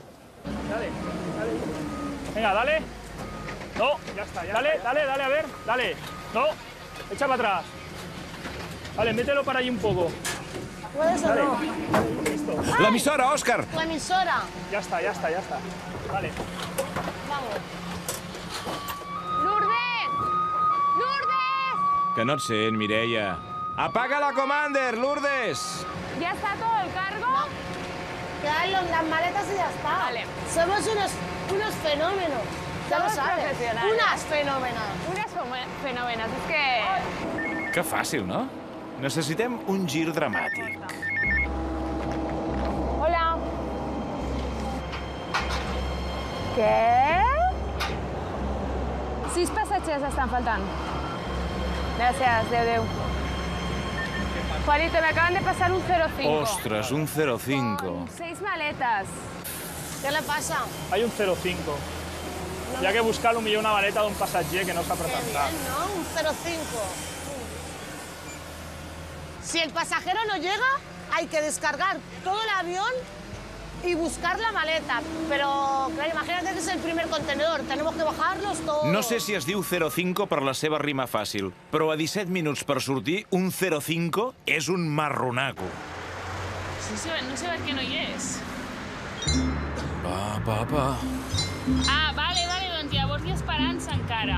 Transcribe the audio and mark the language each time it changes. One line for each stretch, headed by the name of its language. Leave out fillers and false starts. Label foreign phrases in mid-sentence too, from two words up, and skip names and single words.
Spanish: Dale. Venga, dale. No, ya está. Dale, a ver. Dale. No, echa para atrás. Vale, mételo para allí un poco. ¿Puedes o Dale. no? Listo.
Catalan: L'emissora, Òscar!
Spanish: Tu emisora. Ya está. Vale. Vamos. Lourdes! Lourdes!
Catalan: Que no et sent, Mireia. Apaga la Commander, Lourdes!
Spanish: ¿Ya está todo el cargo? Quedan las maletas y ya está. Vale. Somos unos fenómenos. Ya lo Somos sabes. profesionales. Unas fenómenas.
Catalan: Unes fenòmenes. És que... Que fàcil, no? Necessitem un gir dramàtic. Hola. Què? 6 passatgers estan faltant. Gràcies, adéu.
Spanish: Juanito, me acaban de pasar un 05.
Catalan: Ostres, un 05.
Spanish: Con 6 maletas. ¿Qué le pasa? Hay un 05.
Catalan: Hi ha que buscar potser una maleta d'un passatger que no s'ha
Spanish: Qué
Catalan: presentat.
Spanish: bien, ¿no? Un 05. Si el pasajero no llega, hay que descargar todo el avión y buscar la maleta. Pero, claro, imagínate que es el primer contenedor. Tenemos que bajarlos todos.
Catalan: No sé si es diu 05 per la seva rima fàcil, però a 17 minuts per sortir, un 05 és un marronaco. No sé per què no hi és. Va. Ah, vale, doncs llavors hi ha esperança encara.